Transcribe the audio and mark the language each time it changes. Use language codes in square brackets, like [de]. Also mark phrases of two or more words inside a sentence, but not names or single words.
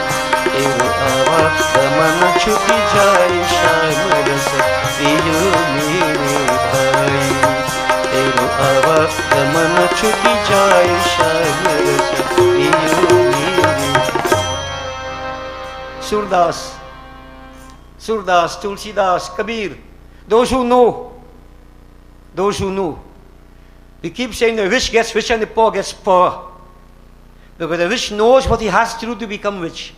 [hi] मन छुपी जाए श्याम रस पियो मेरे भाई तेरो आवाज मन छुपी जाए श्याम रस पियो मेरे। [en] Surdas, Tulsidas, Kabir, those who know, we keep saying the rich gets rich and the poor gets poor, because the rich knows what he has to do to become rich.